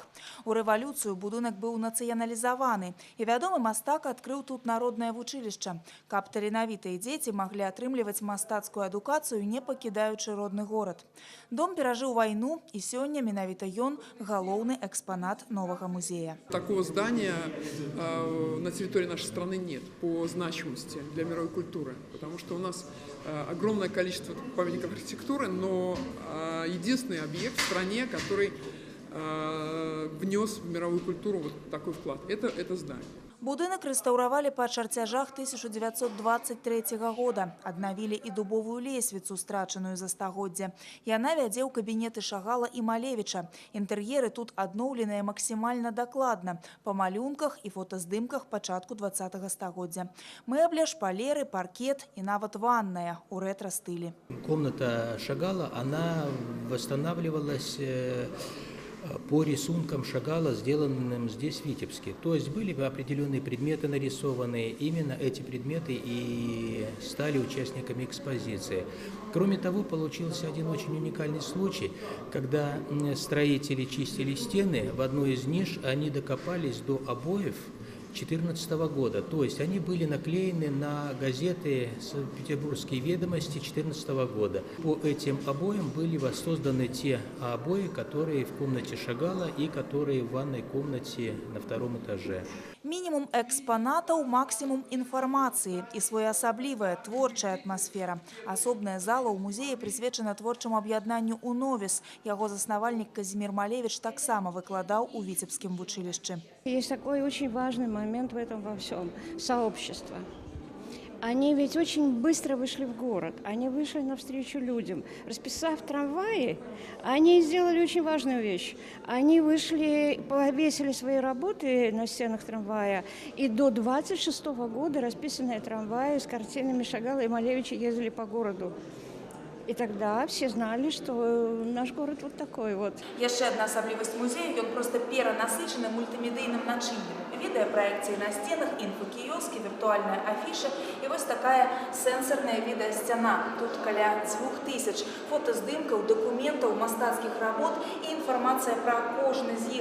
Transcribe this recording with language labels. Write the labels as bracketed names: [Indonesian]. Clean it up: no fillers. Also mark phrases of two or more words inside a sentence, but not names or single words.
[Belarusian] У рэвалюцыю будынак быў нацыяналізаваны, і вядомы мастак адкрыў тут народнае вучылішча, каб таленавітыя дзеці маглі атрымліваць мастацкую адукацыю, не пакідаючы родны горад. Дом перажыў вайну, і сёння менавіта ён галоўны экспанат новага музея. [Russian] Такого здания на территории нашей страны нет по значимости для мировой культуры. Потому что у нас огромное количество памятников архитектуры, но единственный объект в стране, который внес в мировую культуру вот такой вклад, это здание. [Belarusian] Будынак рэстаўравалі па чарцяжах 1923 года. Аднавілі і дубовую лесвіцу, страчаную за стагоддзя. Яна вядзе ў кабінеты Шагала і Малевіча. Інтэр'еры тут адноўленыя максімальна дакладна, па малюнках і фотаздымках пачатку 20-го стагоддзя. Мэбля, шпалеры, паркет і нават ванная ў рэтра-стылі. [Russian] Комната Шагала, она восстанавливалась по рисункам Шагала, сделанным здесь в Витебске. То есть были определенные предметы нарисованы, именно эти предметы и стали участниками экспозиции. Кроме того, получился один очень уникальный случай, когда строители чистили стены, в одной из ниш они докопались до обоев 2014 года. То есть они были наклеены на газеты «Петербургские ведомости» 2014 года. По этим обоям были воссозданы те обои, которые в комнате Шагала и которые в ванной комнате на 2-м этаже. [Belarusian] Мінімум экспанатаў, максімум інфармацыі і своеасаблівая творчая атмасфера. Асобная зала ў музеі прысвечана творчаму аб'яднанню «УНОВИС». Яго заснавальнік Казімір Малевич таксама выкладаў у Віцебскім вучылішчы. [Russian] Есть такой очень важный момент в этом во всем – сообщество. Они ведь очень быстро вышли в город, они вышли навстречу людям. Расписав трамваи, они сделали очень важную вещь. Они вышли, повесили свои работы на стенах трамвая, и до 26 года расписанные трамваи с картинами Шагала и Малевича ездили по городу. И тогда все знали, что наш город вот такой вот. [Belarusian] Яшчэ адна асаблівасць музея, ён проста перанасычаны мультымедыйным начыннем. Відэапраекцыі на стенах, інфокіёскі, віртуальная афіша і вось такая сэнсорная відэасцяна. Тут каля 2000 фотаздымкаў, дакументаў, мастацкіх работ і інфармацыя пра кожны з іх.